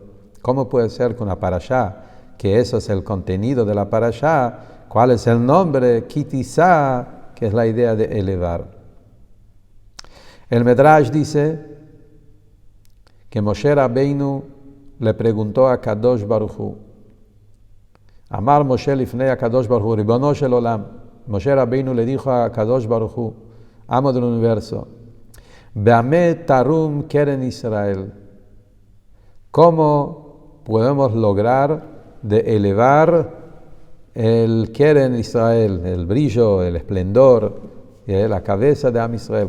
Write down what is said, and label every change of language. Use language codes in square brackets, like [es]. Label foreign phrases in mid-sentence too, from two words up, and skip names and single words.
[es] ¿Cómo puede ser que una parashá, que eso es el contenido de la parashá, cuál es el nombre? Kitizá, que es la idea de elevar. El Medrash dice que Moshe Rabbeinu le preguntó a Kadosh Baruch Hu. [he] אמר משה לפני הקדוש ברוך הוא, רבונו של עולם. [es] Moshe Rabbeinu le dijo a Kadosh Baruch Hu, amo del universo, [he] במה תרום קרן ישראל. [es] ¿Cómo podemos lograr de elevar el [he] קרן ישראל, [es] el brillo, el esplendor, la cabeza de Am Israel?